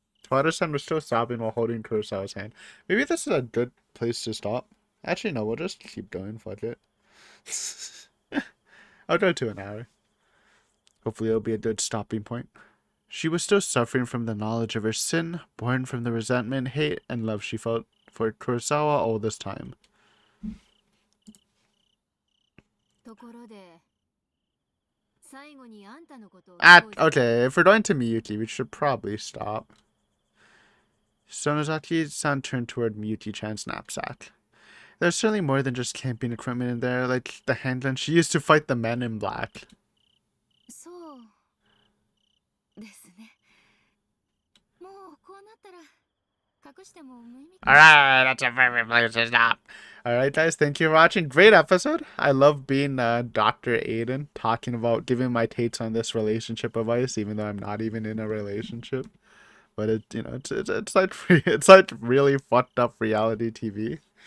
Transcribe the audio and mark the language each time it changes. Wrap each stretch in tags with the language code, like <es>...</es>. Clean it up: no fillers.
<en>Tawada-san was still sobbing while holding Kurosawa's hand. Maybe this is a good place to stop. Actually, no, we'll just keep going. Fuck it. I'll go to an hour. Hopefully it'll be a good stopping point. She was still suffering from the knowledge of her sin, born from the resentment, hate, and love she felt for Kurosawa all this time.</en> <ja>ところで最後にあんたのことを</ja> <en>Okay, if we're going to Miyuki, we should probably stop. Sonozaki-san turned toward Miyuki-chan's knapsack. There's certainly more than just camping equipment in there, like the handgun she used to fight the men in black.</en> <ja>そうですね。もうこうなったら隠しても無意味。</ja> <en>Alright, that's a perfect place to stop. Alright, guys, thank you for watching. Great episode. I love being Dr. Aiden, talking about giving my takes on this relationship advice, even though I'm not even in a relationship. But it's like it's like really fucked up reality TV.</en>